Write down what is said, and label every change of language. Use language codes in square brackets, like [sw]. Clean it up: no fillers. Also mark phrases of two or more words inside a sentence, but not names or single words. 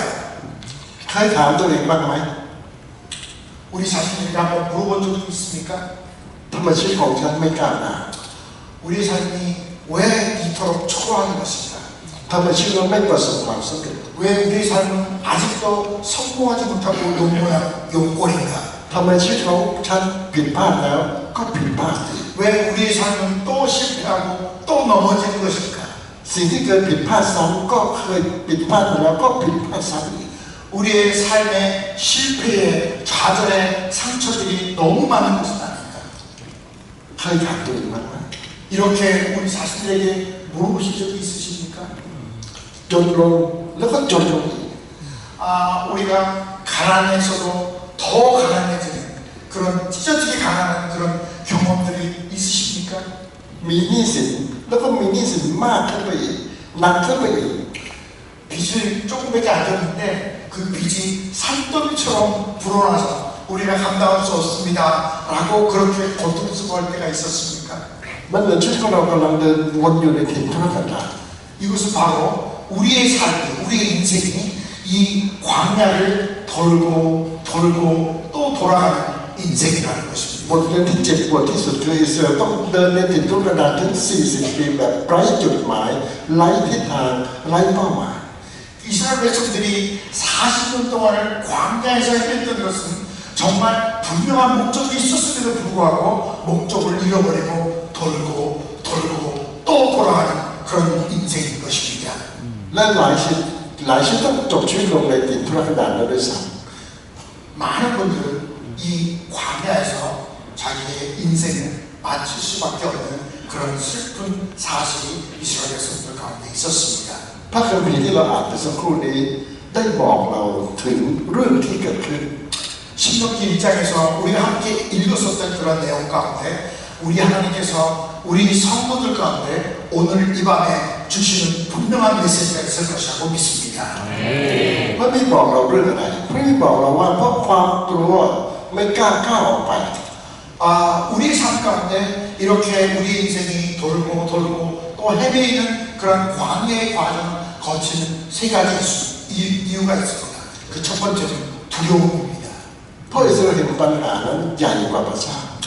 [th] เคยถามตัวเองบ้างไหม [ko] 우리 자신에게 한번 물어본 적이 있습니까? [th] ทำไมชีวิตของฉันไม่ก้าวหน้า [ko] 우리 삶이 왜 이토록 초라한 것인가? [th] ทำไมชีวิตเราไม่ประสบความสำเร็จ [ko] 왜 우리의 삶은 아직도 성공하지 못하고 용꼴인가? [th] ทำไมชีวิตของฉันผิดพลาดแล้วก็ผิดพลาดอีก [ko] 왜 우리의 삶은 또 실패하고 또 넘어지는 것일까? [th] สิ่งที่เคยผิดพลาดซ้ำก็เคยผิดพลาดมาแล้วก็ผิดพลาดซ้ำอีก [ko] 우리의 삶의 실패에 좌절의 상처들이 너무 많은 것은 아닌가? [th] เคยถามตัวเองบ้างไหม [ko] 이렇게 우리 자신들에게 물어보신 적이 있으십니까? [th] จนลงแล้วก็จนลงอีก [ko] 우리가 가난해서도 더 가난해지는 그런 찢어지게 가난한 그런 경험들이 있으십니까? [th] มีหนี้สินแล้วก็มีหนี้สินมากขึ้นไปอีกหนักขึ้นไปอีก [ko] 빚을 조금밖에 안 졌는데 그 빚이 산더미처럼 불어나서 우리가 감당할 수 없습니다 라고 그렇게 고통스러워할 때가 있었습니까? [th] มันเหมือนชีวิตของเรากำลังเดินวนอยู่ในถิ่นทุรกันดาร [ko] 이것은 바로 우리의 삶이 우리의 인생이 이 광야를 돌고 돌고 또 돌아가는 인생이라는 것입니다. [th] บทเรียนที่เจ็บปวดที่สุดคืออิสราเอลต้องเดินในถิ่นทุรกันดารถึง40 ปีแบบไร้จุดหมายไร้ทิศทางไร้เป้าหมาย [ko] 이스라엘 백성들이 40년 동안을 광야에서 헤맸던 것은 정말 분명한 목적이 있었음에도 불구하고 목적을 잃어버리고 돌고 돌고 또 돌아가는 그런 인생인 것입니다. [th] และหลายชีวิตต้องจบชีวิตลงในถิ่นทุรกันดารแล้วด้วยซ้ [ko] 많은 분들은 이 광야에서 자기의 인생을 마칠 수밖에 없는 그런 슬픈 사실이 이스라엘 백성들 가운데 있었습니다. [th] ำพระคัมภีร์ที่เราอ่านไปสักครู่นี้ได้บอกเราถึงเรื่องที่เกิดขึ้น [ko] 신명기 1장에서 우리가 함께 읽었었던 그런 내용 가운데 우리 하나님께서 우리 성도들 가운데 오늘 이 밤에 주시는 분명한 메시지가 있을 것이라고 믿습니다. [th] พระบิดาบอกเราเรื่องอะไรพระบิดาบอกเราว่าเพราะความกลัวไม่กล้าก้าวออกไป [ko] 우리 삶 가운데 이렇게 우리 인생이 돌고 돌고 또 헤매이는 그런 광야의 과정을 거치는 세 가지 이유가 있습니다. 그 첫 번째는 두려움입니다. [th] เพราะอิสราเอลเห็นปัญหานั้นใหญ่กว่าประชา